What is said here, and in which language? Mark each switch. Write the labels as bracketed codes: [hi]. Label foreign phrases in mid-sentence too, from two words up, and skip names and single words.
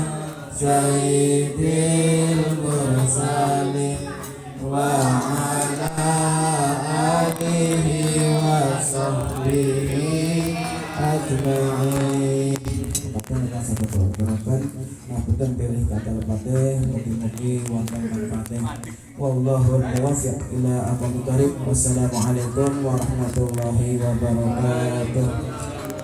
[ar] سيد المرسلين وعلى آله وصحبه أجمعين. [jv] Ngapunten pilih kata lepateh mugi-mugi wonten manfaateh [ar] والله الموفق إلى أقوم الطريق. والسلام عليكم ورحمة الله وبركاته.